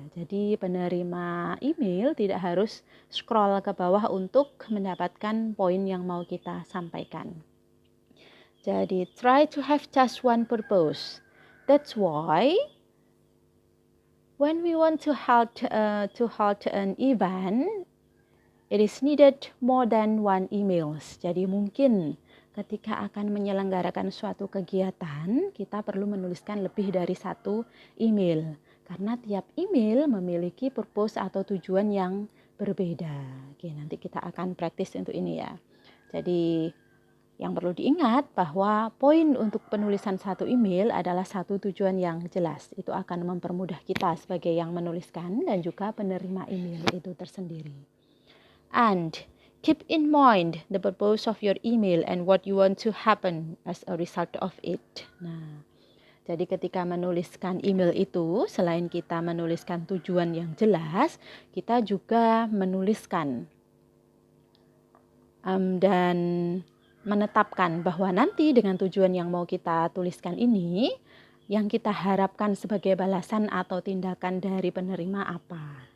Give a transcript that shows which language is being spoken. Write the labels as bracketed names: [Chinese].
[Indonesian] Jadi penerima email tidak harus scroll ke bawah untuk mendapatkan poin yang mau kita sampaikan. Jadi [English] try to have just one purpose. That's why when we want to hold an event, it is needed more than one emails. [Indonesian] Jadi mungkin ketika akan menyelenggarakan suatu kegiatan, kita perlu menuliskan lebih dari satu email. Karena tiap email memiliki purpose atau tujuan yang berbeda. Oke, nanti kita akan praktis untuk ini ya. Jadi yang perlu diingat bahwa poin untuk penulisan satu email adalah satu tujuan yang jelas. Itu akan mempermudah kita sebagai yang menuliskan dan juga penerima email itu tersendiri. [English] And keep in mind the purpose of your email and what you want to happen as a result of it. [Indonesian] Nah, jadi ketika menuliskan email itu, selain kita menuliskan tujuan yang jelas, kita juga menuliskan dan menetapkan bahwa nanti dengan tujuan yang mau kita tuliskan ini, yang kita harapkan sebagai balasan atau tindakan dari penerima apa.